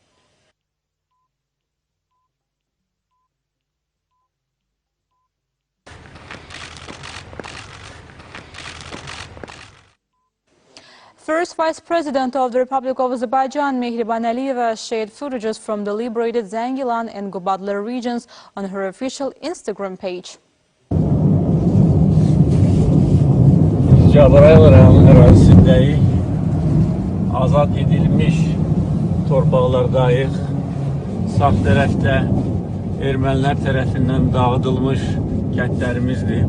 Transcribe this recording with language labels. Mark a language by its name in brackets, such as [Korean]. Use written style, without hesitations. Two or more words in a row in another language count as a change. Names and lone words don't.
[English] First Vice President of the Republic of Azerbaijan, Mehriban Əliyeva, shared footages from the liberated Zəngilan and Qapalı regions on her official Instagram page. [Azerbaijani] Qabarıq ərazisindəyik, azad edilmiş torpaqlardayıq. Sağ tərəfdə ermənilər tərəfindən dağıdılmış kəndlərimizdir.